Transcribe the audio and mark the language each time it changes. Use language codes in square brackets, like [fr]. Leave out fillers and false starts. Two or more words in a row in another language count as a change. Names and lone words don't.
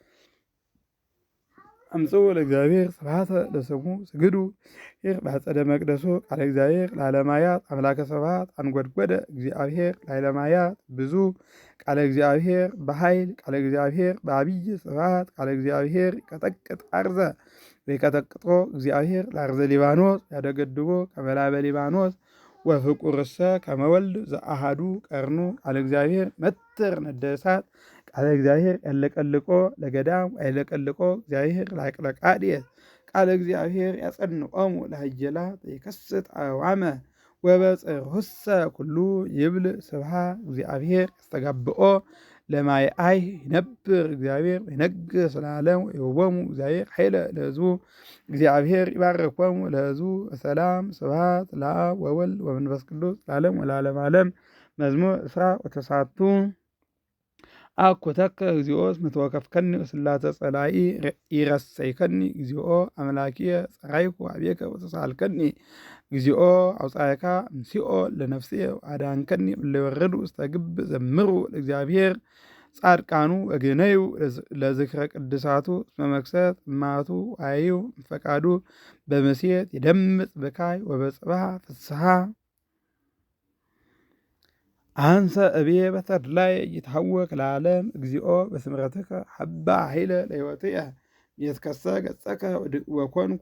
[gez] አምጽኡ ለእግዚአብሔር ስብሐተ ለስሙ ስግዱ ይር በአጸደ መቅደሱ ቃለ እግዚአብሔር ለዓለማያት አምላከ ስብሐት አንጐድጐደ እግዚአብሔር ለዓለማያት ብዙ ቃለ እግዚአብሔር በኃይል ቃለ እግዚአብሔር በአብይ ስብሐት ቃለ እግዚአብሔር ይቀጠቅጥ አርዘ ወይቀጠቅጦ እግዚአብሔር ለአርዘ ሊባኖስ ያደገድቦ ከመላበ ሊባኖስ ወፍቁርሰ ከመወልድ ዘአሃዱ ቀርኑ ቃለ እግዚአብሔር መትር ነደ እሳት ቃለ እግዚአብሔር ያለቀልቆ ለገዳም ያለቀልቆ እግዚአብሔር ላይቅለቃድየት ቃለ እግዚአብሔር ያጸንቆሙ ለሃየላት ይከስት አዋመ ወበጽርሁሰ ኩሉ ይብል ስብሐት እግዚአብሔር ያስተጋብኦ ለማይአይ ይነብር እግዚአብሔር ይነግስ ለዓለም ይሁቦሙ እግዚአብሔር ኃይለ ለሕዝቡ እግዚአብሔር ይባርኮሙ ለሕዝቡ በሰላም። ስብሐት ለአብ ወወልድ ወመንፈስ ቅዱስ ለዓለም ወለዓለመ ዓለም። መዝሙር እስራ ወተሳቱ አኮተከ እግዚኦ እስመ ተወከፍከኒ ወስላተ ጸላኢ ይረሰይከኒ እግዚኦ አምላኪየ ጸራይኩ አቤከ ወተሳልከኒ እግዚኦ አውጻእካ እምሲኦ ለነፍስየ አዳንከኒ እምለወረዱ ውስተ ግብ ዘምሩ ለእግዚአብሔር ጻድቃኑ ወግነዩ ለዝክረ ቅድሳቱ እስመ መክሰት እማቱ አዩ ፈቃዱ በምሴት ይደምጽ በካይ ወበጽባህ ፍስሐ አንሰ እብየ በተድላይ ይታወክ ለዓለም እግዚኦ በስምረትከ ሐባ ኃይለ ለሕይወትየ የትከሰ ገጸከ ወኮንኩ